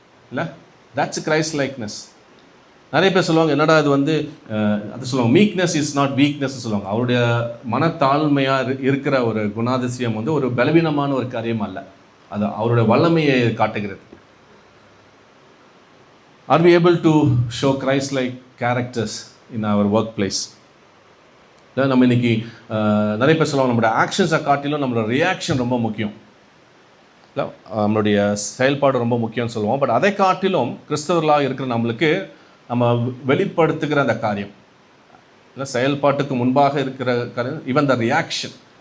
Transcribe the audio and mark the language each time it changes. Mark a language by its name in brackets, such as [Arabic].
[Tamil] இல்லை, [English] That's Christ likeness. [Tamil] நிறைய பேர் சொல்லுவாங்க, என்னடா இது வந்து அது சொல்லுவாங்க, [English] meekness is not weakness [Tamil] சொல்லுவாங்க. அவருடைய மனத்தாழ்மையாக இருக்கிற ஒரு குணாதிசயம் வந்து ஒரு பலவீனமான ஒரு காரியம் அல்ல, அது அவருடைய வல்லமையை காட்டுகிறது. [English] Are we able to show Christ-like characters in our workplace? [Tamil] நம்ம இன்னைக்கு நிறைய பேர் சொல்லுவாங்க, நம்மளோட ஆக்ஷன்ஸை காட்டிலும் நம்மளோட ரியாக்ஷன் ரொம்ப முக்கியம். இல்லை, நம்மளுடைய செயல்பாடு ரொம்ப முக்கியம்னு சொல்லுவோம். பட் அதை காட்டிலும் கிறிஸ்தவர்களாக இருக்கிற நம்மளுக்கு நம்ம வெளிப்படுத்துகிற அந்த காரியம், இல்லை செயல்பாட்டுக்கு முன்பாக இருக்கிற காரியம், [English] Even the reaction.